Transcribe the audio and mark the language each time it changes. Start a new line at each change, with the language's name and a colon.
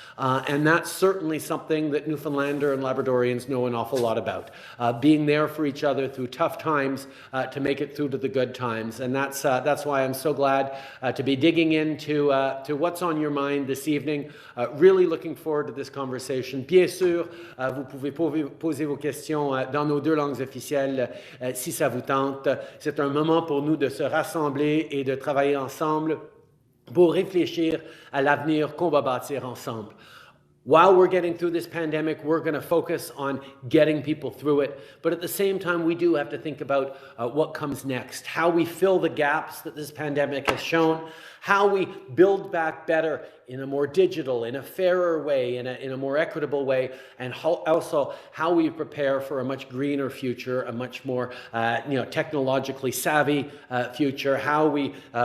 English: And that's certainly something that Newfoundlander and Labradorians know an awful lot about. Being there for each other through tough times to make it through to the good times. And that's why I'm so glad to be digging into to what's on your mind this evening. Really looking forward to this conversation.
French: Bien sûr, vous pouvez poser vos questions dans nos deux langues officielles si ça vous tente. C'est un moment pour nous de se rassembler et de travailler ensemble pour réfléchir à l'avenir qu'on va bâtir ensemble.
English: While we're getting through this pandemic, we're going to focus on getting people through it. But at the same time, we do have to think about what comes next, how we fill the gaps that this pandemic has shown, how we build back better in a more digital, in a fairer way, in a more equitable way, and also how we prepare for a much greener future, a much more technologically savvy future, how we